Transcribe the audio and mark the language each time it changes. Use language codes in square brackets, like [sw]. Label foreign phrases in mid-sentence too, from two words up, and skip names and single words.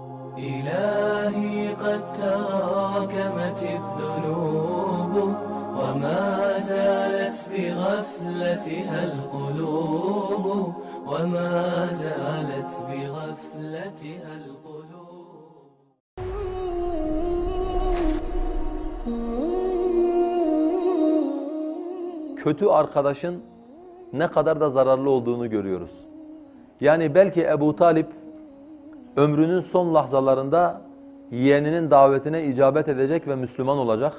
[ar] إلهي قد تراكمت الذنوب وما زالت بغفلتها القلوب وما زالت بغفلتها القلوب. [tr] Kötü arkadaşın ne kadar da zararlı olduğunu görüyoruz. Yani belki Ebu Talip ömrünün son lahzalarında yeğeninin davetine icabet edecek ve Müslüman olacak.